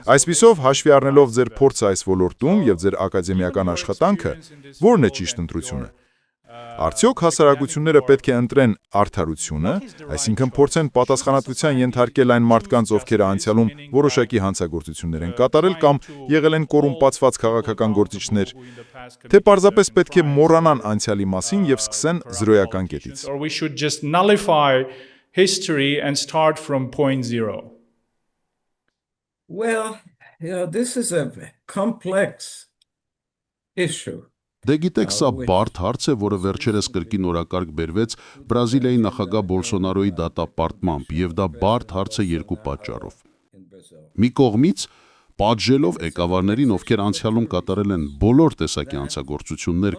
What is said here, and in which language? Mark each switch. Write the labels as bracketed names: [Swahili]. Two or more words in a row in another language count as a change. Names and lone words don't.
[Armenian] Այսպիսով, հաշվի առնելով ձեր փորձը այս ոլորտում եւ ձեր ակադեմիական աշխատանքը, ո՞րն է ճիշտ ընտրությունը։ Արդյոք հասարակությունները պետք է ընտրեն արդարությունը, այսինքն փորձեն պատասխանատվության ենթարկել այն մարդկանց, ովքեր անցյալում որոշակի հանցագործություններ են կատարել կամ եղել են կոռումպացված քաղաքական գործիչներ, թե պարզապես պետք է մոռանան անցյալի մասին եւ սկսեն զրոյական կետից։ [English] Well, this is a complex issue. [Armenian] Դե գիտեք, սա բարդ հարց է, որը վերջերս կրկին օրակարգ բերվեց Բրազիլիայի նախագահ Բոլսոնարոյի դատապարտմամբ, եւ դա բարդ հարց է երկու պատճառով։ Մի կողմից, պատժելով ղեկավարներին, ովքեր անցյալում կատարել են բոլոր տեսակի հանցագործություններ